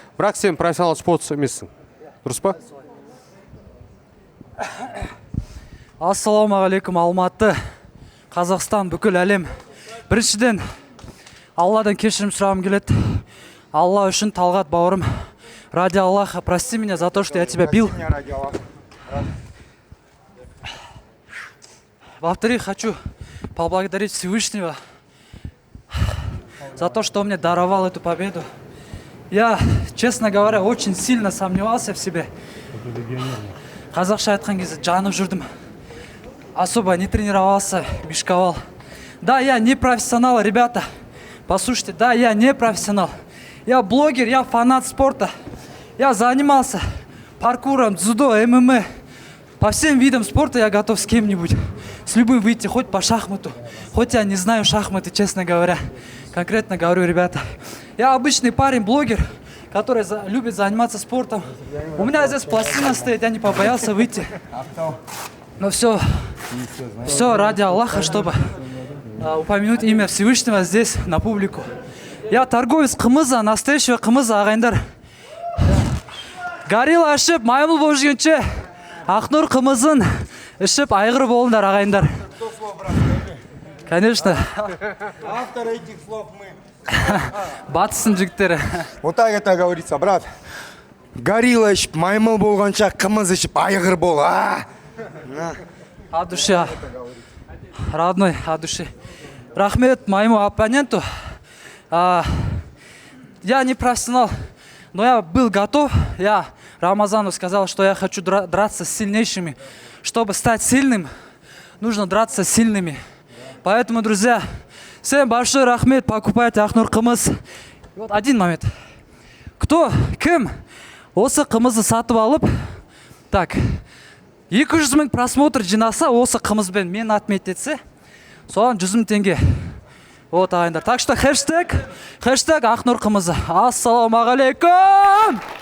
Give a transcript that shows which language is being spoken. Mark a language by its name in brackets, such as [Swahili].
[Kazakh] Бірақ сен профессионал спортшы емессің. Дұрыс па? Ассалаумағалейкум, Алматы, Қазақстан, бүкіл әлем. Біріншіден, Алладан кешірім сұрағым келеді. Алла үшін, Талғат бауырым. [Russian] Ради Аллаха, прости меня за то, что я тебя бил. Во-вторых, хочу поблагодарить Всевышнего за то, что он мне даровал эту победу. Я, честно говоря, очень сильно сомневался в себе. [Kazakh] Қазақша айтқан кезде жанып жүрдім. [Russian] Особо не тренировался, мешковал. Да, я не профессионал, ребята. Послушайте, да, я не профессионал. Я блогер, я фанат спорта. Я занимался паркуром, дзюдо, ММА. По всем видам спорта я готов с кем-нибудь. С любым выйти, хоть по шахмату. Хоть я не знаю шахматы, честно говоря. Конкретно говорю, ребята. Я обычный парень, блогер, который любит заниматься спортом. У меня здесь пластина стоит, я не побоялся выйти. Но все ради Аллаха, чтобы упомянуть имя Всевышнего здесь, на публику. Я торговец қымыза, настоящего қымыза, [Kazakh] ағайындар. Горилла ашып, маймыл болып жүргенше, Ахнур қымызын ішіп айғыр болыңдар, ағайындар. [Russian] Конечно. Автор этих слов мы. [Kazakh] Батыстың жігіттері. [Russian] Вот так это говорится, брат. [Kazakh] Горилла ішіп, маймыл болғанша қымыз ішіп айғыр бол. [Russian] От души, родной, от души. Рахмет моему оппоненту. Я не профессионал, но я был готов. Я Рамазану сказал, что я хочу драться с сильнейшими. Чтобы стать сильным, нужно драться с сильными. Поэтому, друзья, всем большой рахмет, покупайте Ахнур қымыз. Вот один момент. [Kazakh] Кім осы қымызды сатып алып, так, 200 000 просмотр жинаса, осы қымызбен мен отмететсе, соған 100 000 теңге. Вот, ағайындар. [Russian] Так что хэштег [Kazakh] Ахнур қымызы. Ассалаумағалейкум!